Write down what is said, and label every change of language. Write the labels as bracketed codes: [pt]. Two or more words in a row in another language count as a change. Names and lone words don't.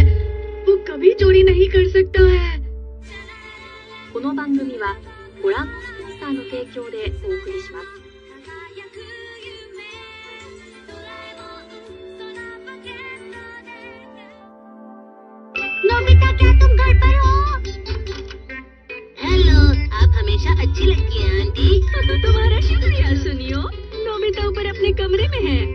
[hi] वो कभी चोरी नहीं कर सकता है। [ja] この番組はご覧スターの提供でお送りします。 [hi] नोबिता, क्या तुम घर पर हो? हेलो, आप हमेशा अच्छी लगती हैं आंटी। तुम्हारा शुक्रिया सुनियो। नोबिता ऊपर अपने कमरे में है।